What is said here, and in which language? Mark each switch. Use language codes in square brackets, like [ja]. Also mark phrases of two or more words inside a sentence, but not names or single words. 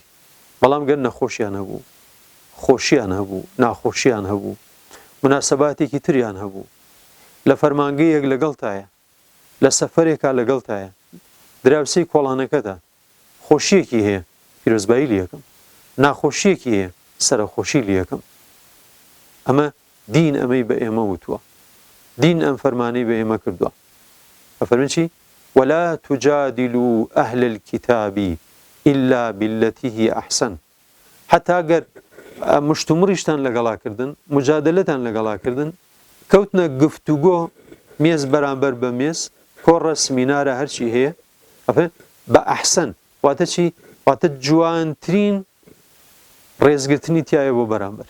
[ckb] بەڵام گەر نەخۆشیان هەبوو، خۆشیان هەبوو، ناخۆشیان هەبوو، مناسەباتێکی تریان هەبوو، لە فەرمانگەیەک لەگەڵتایە، لە سەفەرێکا لەگەڵتایە، دراوسەی کۆڵانەکەتە، خۆشیەکی هەیە پیرۆزبایی لێ یەکەم، ناخۆشیەکی هەیە سەرخۆشی لێ یەکەم. ئەمە دین ئەمەی بە ئێمە وتووە، دین ئەم فەرمانەی بە ئێمە کردووە. ئەفەرمێن چی؟ [ar] ولا تجادلوا أهل الكتاب إلا بالتي هي أحسن. [ckb] حتى ئەگەر مشتومڕیشتان لەگەڵاکردن، مجادلەتان لەگەڵاکردن، کەوتنە گفتوگۆ مێز بەرامبەر بە مێز، کۆڕە سمینارە هەرچی هەیە، بە ئەحسن واتە چی؟ واتە جوانترین ڕێزگرتنی تایە بۆ بەرامبەر.